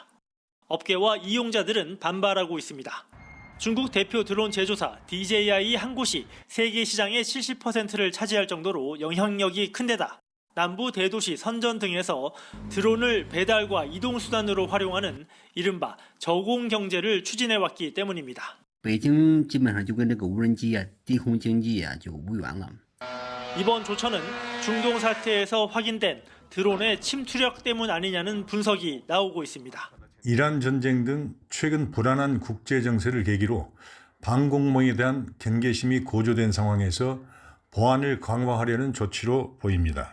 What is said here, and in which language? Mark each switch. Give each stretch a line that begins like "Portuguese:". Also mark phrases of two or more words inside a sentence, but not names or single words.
Korean: 업계와 이용자들은 반발하고 있습니다. 중국 대표 드론 제조사 DJI 한 곳이 세계 시장의 70%를 차지할 정도로 영향력이 큰 데다 남부 대도시 선전 등에서 드론을 배달과 이동수단으로 활용하는 이른바 저공 경제를 추진해왔기 때문입니다.
Chinese: 北京基本上就跟这个无人机啊、低空经济啊就无缘了。
Korean: 이번 조처는 중동 사태에서 확인된 드론의 침투력 때문 아니냐는 분석이 나오고 있습니다. 이란 전쟁 등 최근 불안한 국제 정세를 계기로 방공망에 대한 경계심이 고조된 상황에서 보안을 강화하려는 조치로 보입니다.